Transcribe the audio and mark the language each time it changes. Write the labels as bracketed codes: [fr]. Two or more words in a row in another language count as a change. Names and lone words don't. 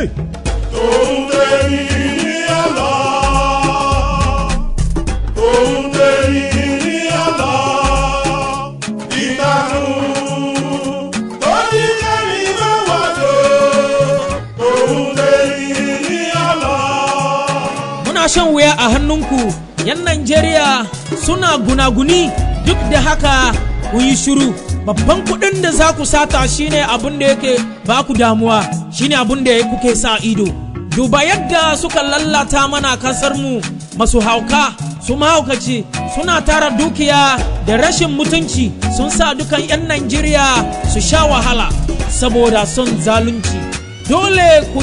[yo] tòun tẹ̀rí ní àlọ́ tòun tẹ̀rí ní àlọ́ ìtànù tó ní kẹ́mi máa wà lò tòun tẹ̀rí ní àlọ́. [ha] Muna shan wuya a hannunku 'yan Najeriya suna gunaguni duk da haka kun yi shiru babban kuɗin da za ku sata shine abin da yake ba ku damuwa shine abin da kuke sa ido duba yadda suka lallata mana kasar mu masu hauka su mahaukaci suna tara dukiya da rashin mutunci sun sa dukan 'yan Najeriya su sha wahala saboda son zalunci dole ku